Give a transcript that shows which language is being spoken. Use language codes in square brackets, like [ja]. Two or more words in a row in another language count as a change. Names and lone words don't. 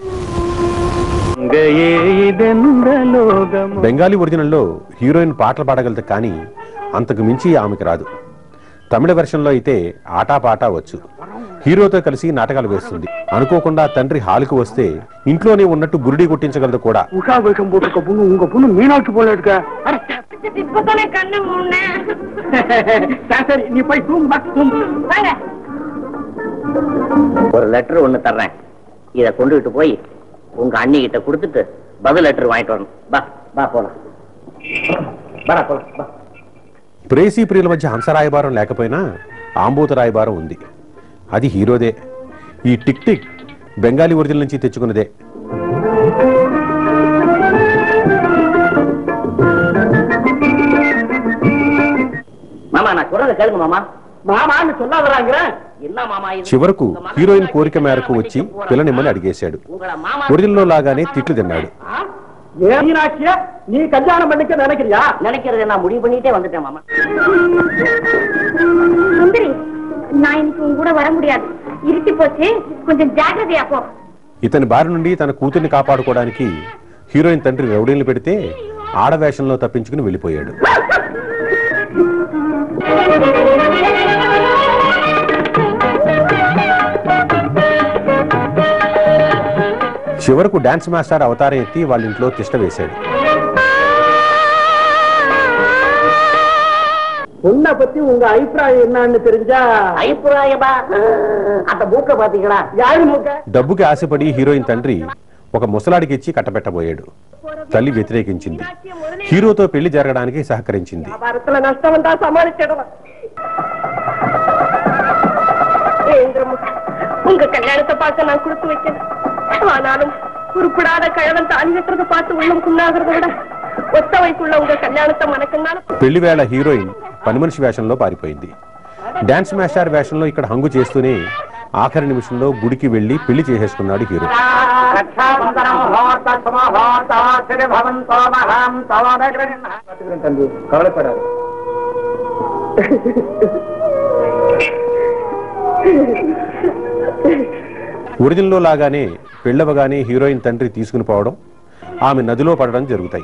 [te] బెంగాలీ ఒరిజినల్లో హీరోయిన్ పాటలు పాడగలదు కానీ అంతకు మించి ఆమెకు రాదు. తమిళ వెర్షన్లో అయితే ఆటాపాటా వచ్చు. హీరోతో కలిసి నాటకాలు వేస్తుంది. అనుకోకుండా తండ్రి హాలుకు వస్తే ఇంట్లోనే ఉన్నట్టు బురుడి కొట్టించగలదు కూడా. [ta] ஒரு லெட்டர் ஒண்ணு தர்றேன், இத கொண்டுகிட்டு போய் உங்க அண்ணி கிட்ட கொடுத்துட்டு பதில் லெட்டர் வாங்கிட்டு வரணும். பா பா போலாம். [te] ప్రేసీ ప్రియుల మధ్య హంసరాయబారం లేకపోయినా ఆంబూత రాయబారం ఉంది. అది హీరోదే. ఈ టిక్ టిక్ బెంగాలీ ఒరిజినల్ నుంచి తెచ్చుకున్నదే. చివరకు హీరోయిన్ కోరిక మేరకు వచ్చి పిల్లనిమ్మని అడిగేశాడు. ఒరిజినల్లో లాగానే తిట్లు తిన్నాడు. [ta] நீ கல்யாணம் பண்ணிக்க நினைக்கிறியா? நினைக்கிறது நான் முடிவு பண்ணிட்டே வந்துட்டேன் மாமா. சுந்தரி, நான் இன்னைக்கு உன் கூட வர முடியாது. இருட்டி போச்சு, [te] కొంచెం జాగ్రత్తగా పో. ఇతని బారి నుండి తన కూతుర్ని కాపాడుకోవడానికి హీరోయిన్ తండ్రి రౌడీలు పెడితే ఆడవేషంలో తప్పించుకుని వెళ్ళిపోయాడు. చివరకు డాన్స్ మాస్టర్ అవతారం ఎత్తి వాళ్ళ ఇంట్లో తిష్ట వేశాడు. [ta] உன்னை பத்தி உங்க அபிப்பிராயம் என்னன்னு தெரிஞ்சா? அபிப்பிராயமா? அந்த மூக்க பாத்தீங்களா? யாரு மூக்க? [te] డబ్బుకి ఆశపడి హీరోయిన్ తండ్రి ఒక ముసలాడికి ఇచ్చి కట్టబెట్టబోయాడు. తల్లి వ్యతిరేకించింది. హీరోతో పెళ్లి జరగడానికి సహకరించింది. [ta] నష్టమంతా సమాளிச்சிடலாம். உங்க கல்யாணத்தை பார்க்க நான் கொடுத்து வைக்கிறேன். ஆனாலும் உருப்படாத கழவன் தாலி கட்டுறதை பார்த்து உள்ளம் புண்ணாகிறத விட ஒத்த வயசுள்ள உங்க கல்யாணத்தை மனக்கண்ணால [te] పెళ్లి వేళ హీరోయిన్ పని మనిషి వేషంలో పారిపోయింది. డాన్స్ మాస్టర్ వేషంలో ఇక్కడ హంగు చేస్తూనే ఆఖరి నిమిషంలో గుడికి వెళ్లి పెళ్లి చేసేసుకున్నాడు హీరో. ఒరిజినల్లో లాగానే పెళ్ళవగానే హీరోయిన్ తండ్రి తీసుకుని పోవడం, ఆమె నదిలో పడడం జరుగుతాయి.